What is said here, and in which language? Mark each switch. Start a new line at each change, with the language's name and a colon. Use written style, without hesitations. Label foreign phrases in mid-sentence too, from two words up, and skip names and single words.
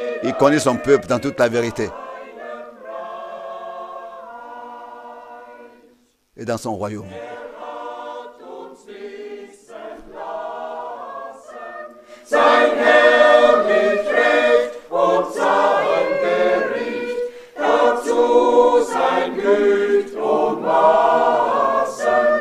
French: Il connaît son peuple dans toute la vérité. Et dans son royaume.
German: Sein herrlich Recht und sein Gericht, dazu sein Güte und Maßen.